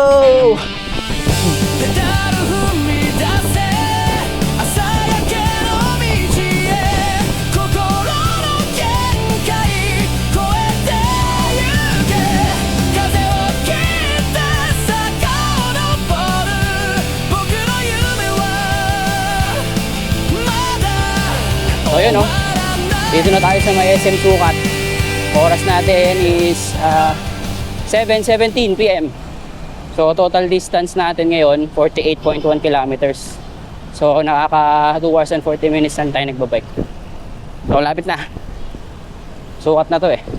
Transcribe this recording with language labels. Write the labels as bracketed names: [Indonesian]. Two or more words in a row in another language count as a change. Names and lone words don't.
[Japanese] ペダル踏み出せ朝焼けの道へ心の限界越えてゆけ風を切って坂を登る僕の夢はまだ [Filipino] So yun, no? [Japanese] 終わらない [Filipino] Dito na tayo sa may SM Sukat. Oras natin is 7:17 PM. So [English] total distance [Filipino] natin ngayon 48.1 kilometers. So nakaka [English] 2 hours and 40 minutes [Filipino] na tayo nagbabike. So lapit na. Sukat na to eh.